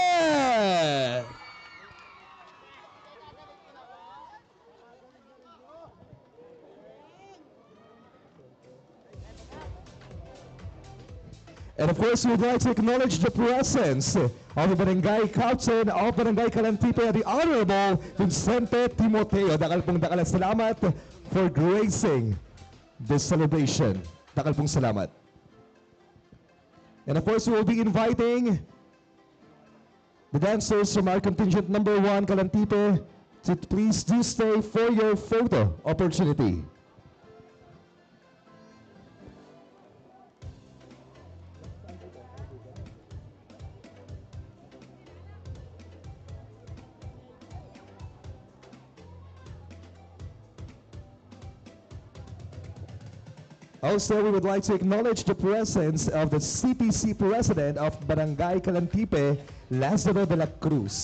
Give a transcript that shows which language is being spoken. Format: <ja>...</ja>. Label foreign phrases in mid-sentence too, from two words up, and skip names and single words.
<en>And of course, we would like to acknowledge the presence of the Barangay Captain of Barangay Calantipe, the Honorable Vincente Timoteo.</en> <pam>Dakal pong salamat</pam> <en>for gracing this celebration.</en> <pam>Dakal pong salamat.</pam> <en>And of course, we will be inviting the dancers from our contingent number 1, Calantipe, to please do stay for your photo opportunity. Also, we would like to acknowledge the presence of the CPC President of Barangay Calantipe, Lazaro de la Cruz.</en>